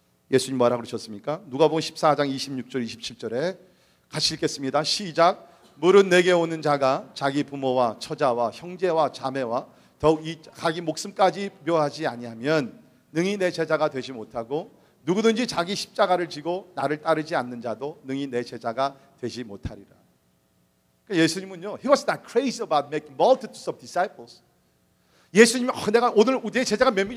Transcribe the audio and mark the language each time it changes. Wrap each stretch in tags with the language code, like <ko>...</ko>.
<ko>예수님 뭐라고 그러셨습니까? 누가복음 14장 26절 27절에 같이 읽겠습니다. 시작. 무릇 내게 오는 자가 자기 부모와 처자와 형제와 자매와 더욱 자기 목숨까지 묘하지 아니하면 능히 내 제자가 되지 못하고, 누구든지 자기 십자가를 지고 나를 따르지 않는 자도 능히 내 제자가 되지 못하리라. 그러니까 예수님은요,</ko> <en>He was not crazy about making multitudes of disciples.</en> <ko>예수님이 내가 오늘 내 제자가 몇 명?</ko>